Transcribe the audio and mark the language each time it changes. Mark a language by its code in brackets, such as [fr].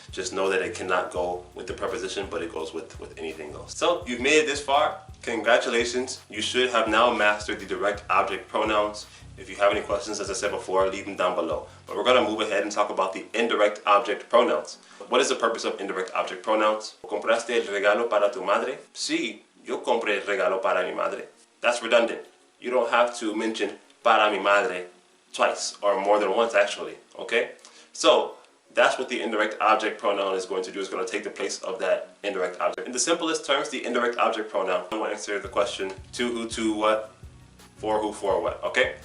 [en] Just know that it cannot go with the preposition, but it goes with anything else. So you've made it this far. Congratulations. You should have now mastered the direct object pronouns. If you have any questions, as I said before, leave them down below. But we're going to move ahead and talk about the indirect object pronouns. What is the purpose of indirect object pronouns? [es] ¿Compraste el regalo para tu madre? Sí, yo compré el regalo para mi madre. [en] That's redundant. You don't have to mention [es] para mi madre [en] twice or more than once actually, okay? So that's what the indirect object pronoun is going to do. It's going to take the place of that indirect object. In the simplest terms, the indirect object pronoun will answer the question to who, to what, for who, for what, okay?